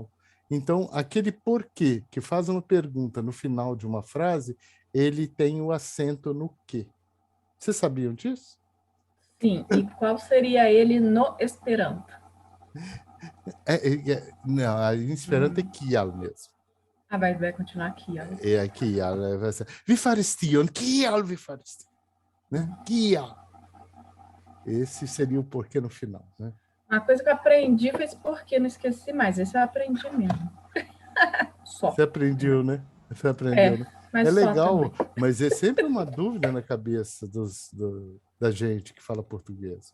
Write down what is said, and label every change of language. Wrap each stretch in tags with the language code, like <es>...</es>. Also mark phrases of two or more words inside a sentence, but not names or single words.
<pt>Então, aquele porquê que faz uma pergunta no final de uma frase, ele tem o acento no quê. Vocês sabiam disso? Sim, e qual seria ele no Esperanto? Não, em Esperanto é Kial mesmo. Ah, vai continuar aqui, ó.</pt> <eo>É Kial.</eo> <pt>Vai ser</pt> <eo>Vi farestion, Kial vi farestion.</eo> <pt>Né? Kial. Esse seria o porquê no final, né? Uma coisa que eu aprendi foi esse porquê, não esqueci mais. Esse eu aprendi mesmo. Só. Você aprendeu, né? Você aprendeu, né? Mas É só legal, também. mas é sempre uma dúvida na cabeça da gente que fala português.</pt>